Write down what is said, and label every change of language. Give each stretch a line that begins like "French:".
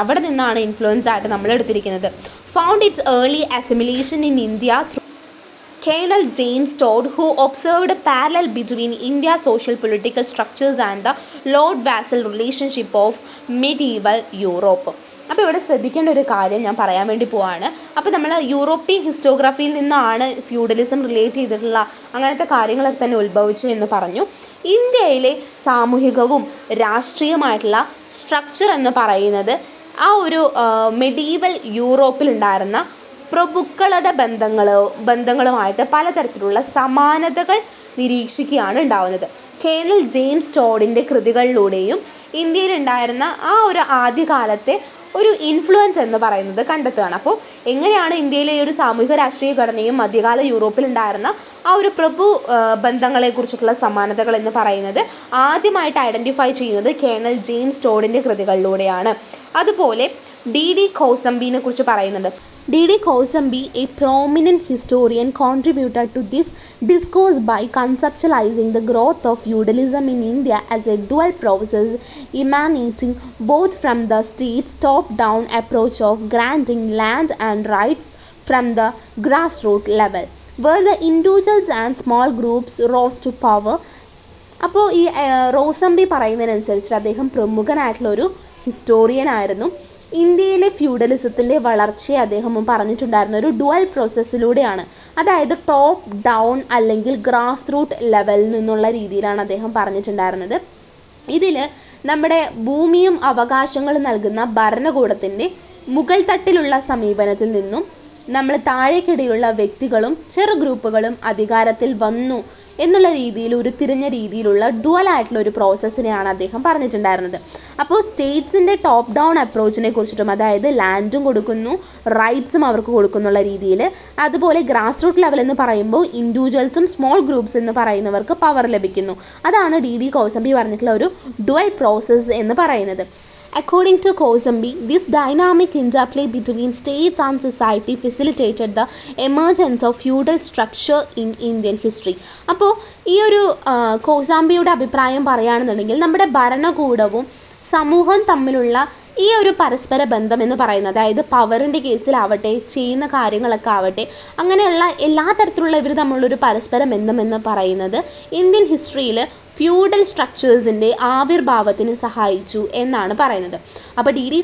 Malayalam: അവിടെ നിന്നാണ് ഇൻഫ്ലുവൻസ് ആയിട്ട് നമ്മൾ എടുത്തിരിക്കുന്നത്.
English: Found its early assimilation in India through Colonel James Todd, who observed a parallel between India's social political structures and the lord-vassal relationship of medieval Europe.
Malayalam: അപ്പോൾ ഇവിടെ ശ്രദ്ധിക്കേണ്ട ഒരു കാര്യം ഞാൻ പറയാൻ വേണ്ടി പോവാണ്. അപ്പോൾ നമ്മൾ യൂറോപ്യൻ ഹിസ്റ്റോഗ്രഫിയിൽ നിന്നാണ് ഫ്യൂഡലിസം റിലേറ്റ് ചെയ്തിട്ടുള്ള അങ്ങനത്തെ കാര്യങ്ങളൊക്കെ തന്നെ ഉത്ഭവിച്ചു എന്ന് പറഞ്ഞു. ഇന്ത്യയിലെ സാമൂഹികവും രാഷ്ട്രീയമായിട്ടുള്ള സ്ട്രക്ചർ എന്ന് പറയുന്നത് ആ ഒരു മെഡീവൽ യൂറോപ്പിൽ ഉണ്ടായിരുന്ന പ്രഭുക്കളുടെ ബന്ധങ്ങളുമായിട്ട് പലതരത്തിലുള്ള സമാനതകൾ നിരീക്ഷിക്കുകയാണ് ഉണ്ടാവുന്നത്. കേണൽ ജെയിംസ് ടോഡിൻ്റെ കൃതികളിലൂടെയും ഇന്ത്യയിൽ ഉണ്ടായിരുന്ന ആ ഒരു ആദ്യകാലത്തെ ഒരു ഇൻഫ്ലുവൻസ് എന്ന് പറയുന്നത് കണ്ടെത്തുകയാണ്. അപ്പോൾ എങ്ങനെയാണ് ഇന്ത്യയിലെ ഒരു സാമൂഹിക രാഷ്ട്രീയ ഘടനയും മധ്യകാല യൂറോപ്പിൽ ഉണ്ടായിരുന്ന ആ ഒരു പ്രഭു ബന്ധങ്ങളെക്കുറിച്ചിട്ടുള്ള സമാനതകൾ എന്ന് പറയുന്നത് ആദ്യമായിട്ട് ഐഡൻറ്റിഫൈ ചെയ്യുന്നത് കേണൽ ജെയിംസ് ടോഡിൻ്റെ കൃതികളിലൂടെയാണ്. അതുപോലെ D.D. കൗസംബിനെ കുറിച്ച് പറയുന്നുണ്ട്. D.D.
English: Kosambi, a prominent historian, contributed to this discourse by conceptualizing the growth of feudalism in India as a dual process emanating both from the state's top-down approach of granting land and rights from the grassroots level, where the individuals and small groups rose to power.
Malayalam: അപ്പോൾ ഈ റോസംബി പറയുന്നതിനനുസരിച്ച് അദ്ദേഹം പ്രമുഖനായിട്ടുള്ളൊരു historian ആയിരുന്നു. ഇന്ത്യയിലെ ഫ്യൂഡലിസത്തിൻ്റെ വളർച്ചയെ അദ്ദേഹം പറഞ്ഞിട്ടുണ്ടായിരുന്ന ഒരു dual പ്രോസസ്സിലൂടെയാണ്, അതായത് top down അല്ലെങ്കിൽ ഗ്രാസ് റൂട്ട് ലെവലിൽ നിന്നുള്ള രീതിയിലാണ് അദ്ദേഹം പറഞ്ഞിട്ടുണ്ടായിരുന്നത്. ഇതിൽ നമ്മുടെ ഭൂമിയും അവകാശങ്ങളും നൽകുന്ന ഭരണകൂടത്തിൻ്റെ മുകൾ തട്ടിലുള്ള സമീപനത്തിൽ നിന്നും നമ്മൾ താഴേക്കിടയിലുള്ള വ്യക്തികളും ചെറു ഗ്രൂപ്പുകളും അധികാരത്തിൽ വന്നു എന്നുള്ള രീതിയിൽ ഒരു തിരിഞ്ഞ രീതിയിലുള്ള ഡുവൽ ആയിട്ടുള്ള ഒരു പ്രോസസ്സിനെയാണ് അദ്ദേഹം പറഞ്ഞിട്ടുണ്ടായിരുന്നത്. അപ്പോൾ സ്റ്റേറ്റ്സിൻ്റെ ടോപ്പ് ഡൗൺ അപ്രോച്ചിനെ കുറിച്ചിട്ടും, അതായത് ലാൻഡും കൊടുക്കുന്നു റൈറ്റ്സും അവർക്ക് കൊടുക്കുന്നുള്ള രീതിയിൽ, അതുപോലെ ഗ്രാസ് റൂട്ട് ലെവൽ എന്ന് പറയുമ്പോൾ ഇൻഡിവിജ്വൽസും സ്മോൾ ഗ്രൂപ്പ്സ് എന്ന് പറയുന്നവർക്ക് പവർ ലഭിക്കുന്നു. അതാണ് D.D. കൗസംബി പറഞ്ഞിട്ടുള്ള ഒരു ഡുവൽ പ്രോസസ്സ് എന്ന് പറയുന്നത്.
English: According to Kosambi, this dynamic interplay between state and society facilitated the emergence of feudal structure in Indian history.
Malayalam: അപ്പോൾ ഈ ഒരു കോസാംബിയുടെ അഭിപ്രായം പറയുകയാണെന്നുണ്ടെങ്കിൽ നമ്മുടെ ഭരണകൂടവും സമൂഹവും തമ്മിലുള്ള ഈ ഒരു പരസ്പര ബന്ധം എന്ന് പറയുന്നത്, അതായത് പവറിൻ്റെ കേസിലാവട്ടെ ചെയ്യുന്ന കാര്യങ്ങളൊക്കെ ആവട്ടെ, അങ്ങനെയുള്ള എല്ലാ തരത്തിലുള്ള ഇവർ തമ്മിലുള്ളൊരു പരസ്പര ബന്ധം എന്ന് പറയുന്നത് ഇന്ത്യൻ ഹിസ്റ്ററിയിൽ ഫ്യൂഡൽ സ്ട്രക്ചേഴ്സിൻ്റെ ആവിർഭാവത്തിന് സഹായിച്ചു എന്നാണ് പറയുന്നത്. അപ്പോൾ D.D.